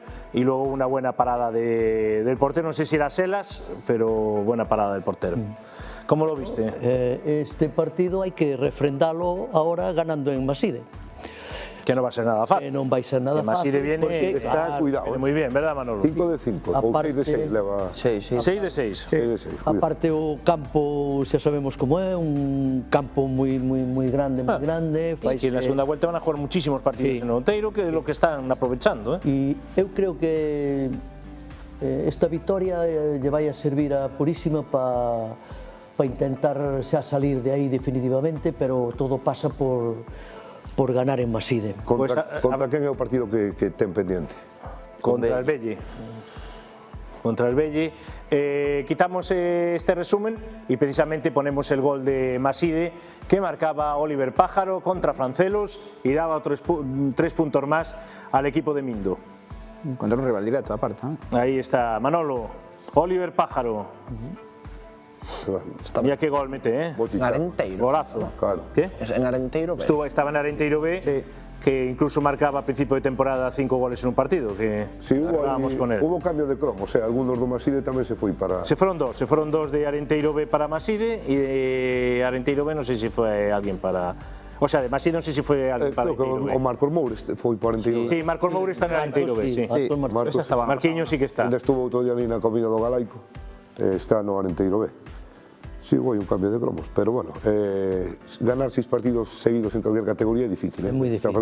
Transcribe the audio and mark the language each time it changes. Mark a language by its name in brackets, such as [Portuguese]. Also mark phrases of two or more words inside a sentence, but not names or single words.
[Spanish] Y luego una buena parada del portero, no sé si era Selas, pero buena parada del portero. ¿Cómo lo viste? Este partido hay que refrendarlo ahora ganando en Maside. Que no va a ser nada fácil. [Galician] Que non vai ser nada fácil. [Spanish] Maside viene, está cuidado. Viene muy bien, ¿verdad, Manolo? 5 de 5, [Galician] ou 6 de 6 leva. 6 de 6. Aparte o campo, xa sabemos como é, un campo moi grande, moi grande. [Spanish] Y que en la segunda vuelta van a jugar muchísimos partidos en Outeiro, que é lo que están aprovechando. [Galician] E eu creo que esta victoria lle vai a servir a Purísima para intentar xa salir de aí definitivamente, pero todo pasa por ganar en Maside. Contra quen é o partido que ten pendiente? [Spanish] Contra el Belle. Contra el Belle. Quitamos este resumen y precisamente ponemos el gol de Maside que marcaba Oliver Pájaro contra Francelos y daba 3 puntos más al equipo de Mindo. Contra un rival directo, aparte. Ahí está Manolo, Oliver Pájaro. Mira qué gol mete, ¿eh? En Arenteiro. Golazo. Claro. ¿Qué? En Arenteiro B. Estaba en Arenteiro B, sí. Que incluso marcaba a principio de temporada 5 goles en un partido, que sí, con él. Hubo cambio de cromo, o sea, algunos [Galician] do Maside tamén se foi para... [Spanish] Se fueron dos de Arenteiro B para Maside y de Arenteiro B no sé si fue alguien para... O sea, de Maside no sé si fue alguien para Arenteiro B. [Galician] O Marcos Moures foi para Arenteiro B. [Spanish] Sí, Marcos Moures está en Arenteiro B, sí. Marquinhos sí que está. [Galician] Ainda estuvo outro día ali na comida do Galaico, está no Arenteiro B. Sí, foi un cambio de cromos, pero bueno, [Spanish] ganar 6 partidos seguidos en cualquier categoría [Galician] é difícil. É moi difícil.